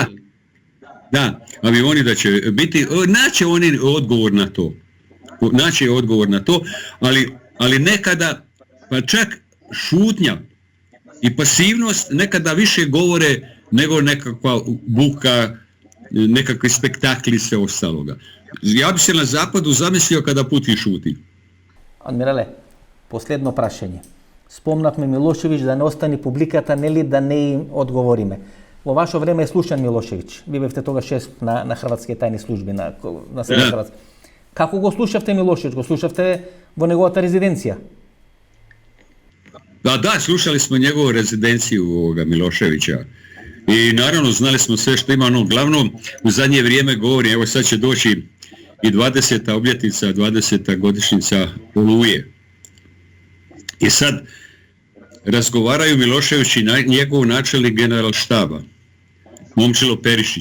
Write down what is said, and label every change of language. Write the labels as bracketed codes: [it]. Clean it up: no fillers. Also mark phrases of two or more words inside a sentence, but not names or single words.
[hr] Da, avioni da će biti, naće oni odgovor na to, ali nekada, pa čak šutnja i pasivnost nekada više govore nego nekakva buka, nekakvi spektakli i sve ostaloga. Ja bi se na zapadu zamislio kada Putin šuti. Admirale, [mk] последно прашање. Спомнавме Милошевич да не остане публиката, нели да не им одговориме. Во ваше време е слушан Милошевич. Ви бевте тогаш шеф на хрватски тајни служби на Северна Хрватска. Како го слушавте Милошевич? Го слушавте во неговата резиденција? [hr] Da, slušali smo njegovu rezidenciju Miloševića i naravno znali smo sve što ima ono. Glavno u zadnje vrijeme govori, evo sad će doći i 20. obljetnica, 20. godišnjica Oluje. I sad razgovaraju Milošević i njegov načelnik general štaba, Momčilo Perišić.